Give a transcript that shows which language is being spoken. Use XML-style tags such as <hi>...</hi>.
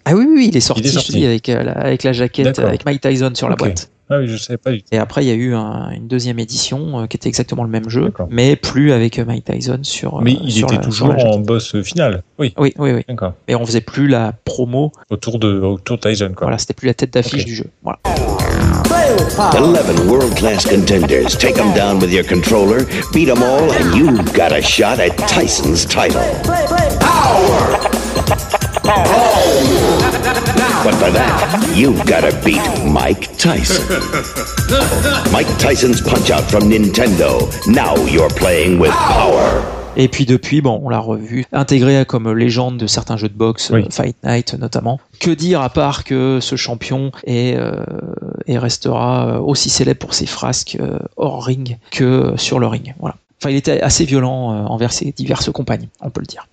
<fr>Ah oui, il est sorti, avec la jaquette, avec Mike Tyson sur la boîte. Ah oui, je ne savais pas du tout. Et après, il y a eu une deuxième édition qui était exactement le même jeu, mais plus avec Mike Tyson sur la jaquette. Mais il était toujours en boss final. Oui. D'accord. Mais on faisait plus la promo autour de Tyson, quoi. Voilà, c'était plus la tête d'affiche du jeu. Voilà.</fr> <en>11 world-class contenders. Take them down with your controller. Beat them all and you've got a shot at Tyson's title. Power! But for that, you've got to beat Mike Tyson. Mike Tyson's Punch-Out from Nintendo. Now you're playing with power.</en> <fr>Et puis depuis, on l'a revu, intégré comme légende de certains jeux de boxe, Fight Night notamment. Que dire à part que ce champion est et restera aussi célèbre pour ses frasques hors ring que sur le ring. Voilà. Enfin, il était assez violent envers ses diverses compagnes, on peut le dire.</fr>